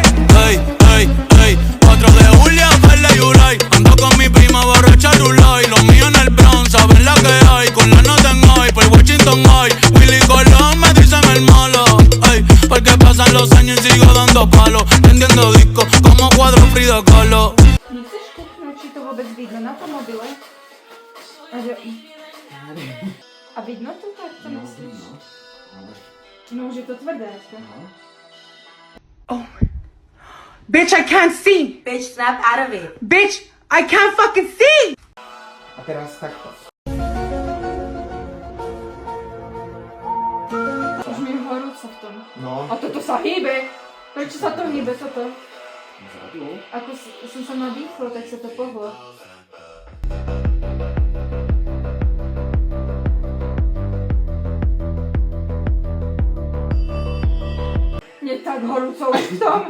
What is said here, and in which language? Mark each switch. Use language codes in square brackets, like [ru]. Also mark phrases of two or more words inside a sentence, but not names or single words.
[es] Ey, otro de Julia, Perla y Ulay. Ando con mi prima borracha Rulay. Los míos en el Bronx, saben la que hay. Con la nota en hoy, por Washington hoy. Willy Colón me dicen el malo. Ey, porque pasan los años y sigo dando palos. Vendiendo discos como cuadro Frida Kahlo. [sk] Nechceš kúknúť, či to vôbec vidno na tom mobile? A vidno to tak, to myslíš? No už je to tvrdé, to. [en] Bitch, I can't see! Bitch, snap out of it. Bitch, I can't fucking see! [sk] A teraz takto. Už mi je horúco v tom. No. A toto sa hýbe! Prečo sa to hýbe, toto? Vzadu. Ako som sa nadýchlo, tak sa to pohlo. Nie tak horúco už v tom.